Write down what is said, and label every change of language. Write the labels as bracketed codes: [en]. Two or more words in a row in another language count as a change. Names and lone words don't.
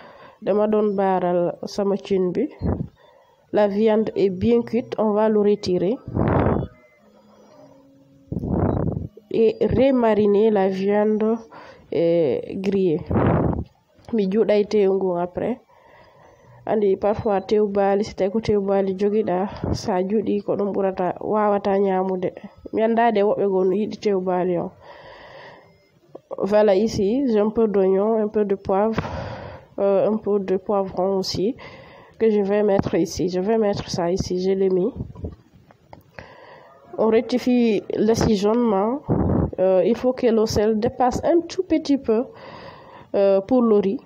[fr] La viande est bien cuite. On va le retirer. Et remariner la viande grillée. Après. [ff] Andi parfois tewbali si tawi ko tewbali jogiɗa sa juuɗi ko ɗum ɓurata wawata ñamude mi andade woɓɓe go no yiɗi tewbali on. [fr] Voilà, ici j'ai un peu d'oignon, un peu de poivre, un peu de poivron aussi que je vais mettre ici. Je vais mettre ça ici, je l'ai mis. On rectifie l'assaisonnement. Il faut que le sel dépasse un tout petit peu pour le riz.